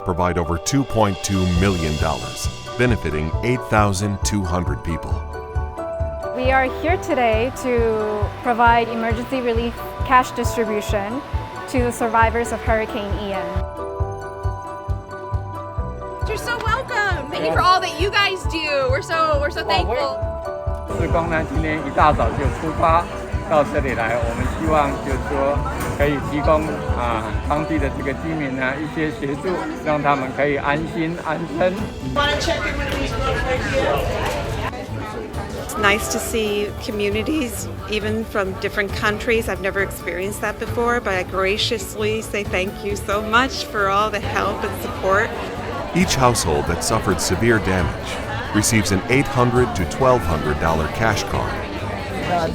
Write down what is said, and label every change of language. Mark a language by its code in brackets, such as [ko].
[en] provide over $2.2 million, benefiting 8,200 people. We are here today to provide emergency relief cash distribution to the survivors of Hurricane Ian. You're so welcome. Thank you for all that you guys do. We're so thankful. [zh] 志工呢，今天一大早就出发到这里来，我们希望就是说可以提供当地的这个居民呢一些协助，让他们可以安心安身。 [en] It's nice to see communities, even from different countries. I've never experienced that before, but I graciously say thank you so much for all the help and support. Each household that suffered severe damage receives an $800 to $1,200 cash card.